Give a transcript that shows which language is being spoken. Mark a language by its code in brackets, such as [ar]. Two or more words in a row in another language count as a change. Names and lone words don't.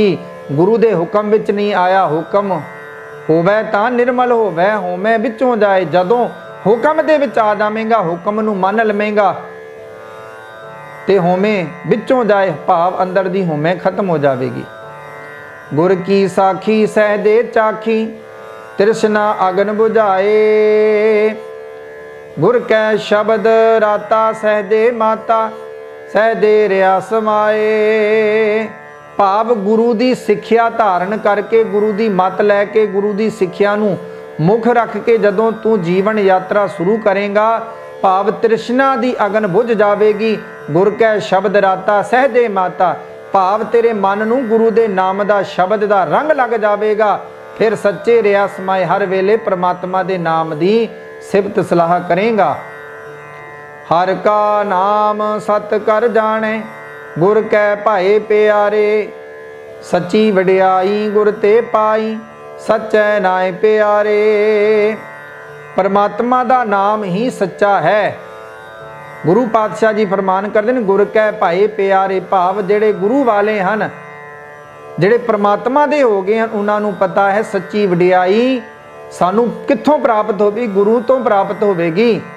[pa] ਗੁਰੂ ਦੇ ਹੁਕਮ ਵਿੱਚ ਨਹੀਂ ਆਇਆ। ਹੁਕਮ ਹੋਵੇ ਤਾਂ ਨਿਰਮਲ ਹੋਵੇ, ਹਉਮੈ ਵਿਚੋਂ ਜਾਏ। ਜਦੋਂ ਹੁਕਮ ਦੇ ਵਿੱਚ ਆ ਜਾਵੇਂਗਾ, ਹੁਕਮ ਨੂੰ ਮੰਨ ਲਵੇਂਗਾ ਤੇ ਹਉਮੈ ਵਿਚੋਂ ਜਾਏ, ਭਾਵ ਅੰਦਰ ਦੀ ਹਉਮੈ ਖ਼ਤਮ ਹੋ ਜਾਏਗੀ। ਗੁਰ ਕੀ ਸਾਖੀ ਸਹਜੇ ਚਾਖੀ, ਤ੍ਰਿਸਨਾ ਅਗਨਿ ਬੁਝਾਏ। ਗੁਰ ਕੈ ਸਬਦਿ ਰਾਤਾ ਸਹਜੇ ਮਾਤਾ, ਸਹਜੇ ਰਹਿਆ ਸਮਾਏ। ਭਾਵ ਗੁਰੂ ਦੀ ਸਿੱਖਿਆ ਧਾਰਨ ਕਰਕੇ, ਗੁਰੂ ਦੀ ਮੱਤ ਲੈਕੇ, ਗੁਰੂ ਦੀ ਸਿੱਖਿਆ ਨੂੰ ਮੁੱਖ ਰੱਖ ਕੇ ਜਦੋਂ ਤੂੰ ਜੀਵਨ ਯਾਤਰਾ ਸ਼ੁਰੂ ਕਰੇਂਗਾ, ਭਾਵ ਤ੍ਰਿਸ਼ਨਾ ਦੀ ਅਗਨ ਬੁੱਝ ਜਾਏਗੀ। ਗੁਰ ਕੈ ਸਬਦਿ ਰਾਤਾ ਸਹਜੇ ਮਾਤਾ, ਭਾਵ ਤੇਰੇ ਮਨ ਨੂੰ ਗੁਰੂ ਦੇ ਨਾਮ ਦਾ ਸ਼ਬਦ ਦਾ ਰੰਗ ਲੱਗ ਜਾਏਗਾ। ਫਿਰ ਸੱਚੇ ਰਹਿਆ ਸਮਾਏ ਹਰ ਵੇਲੇ ਪਰਮਾਤਮਾ ਦੇ ਨਾਮ ਦੀ ਸਿਫ਼ਤ ਸਲਾਹ ਕਰੇਗਾ। ਹਰਿ ਕਾ ਨਾਮੁ ਸਤਿ ਕਰਿ ਜਾਣੈ, ਗੁਰ ਕੈ ਭਾਇ ਪਿਆਰੇ। ਸਚੀ ਵਡਿਆਈ ਗੁਰ ਤੇ ਪਾਈ, ਸਚੈ ਨਾਇ ਪਿਆਰੇ। ਪਰਮਾਤਮਾ ਦਾ ਨਾਮ ਹੀ ਸੱਚਾ ਹੈ। ਗੁਰੂ ਪਾਤਸ਼ਾਹ ਜੀ ਫ਼ੁਰਮਾਨ ਕਰਦੇ ਹਨ, ਗੁਰ ਕੈ ਭਾਇ ਪਿਆਰੇ। ਭਾਵ ਜਿਹੜੇ ਗੁਰੂ ਵਾਲੇ ਹਨ, ਜਿਹੜੇ ਪਰਮਾਤਮਾ ਦੇ ਹੋ ਗਏ ਹਨ, ਉਨ੍ਹਾਂ ਨੂੰ ਪਤਾ ਹੈ ਸੱਚੀ ਵਡਿਆਈ ਸਾਨੂੰ ਕਿੱਥੋਂ ਪ੍ਰਾਪਤ ਹੋਵੇਗੀ, ਗੁਰੂ ਤੋਂ ਪ੍ਰਾਪਤ ਹੋਵੇਗੀ।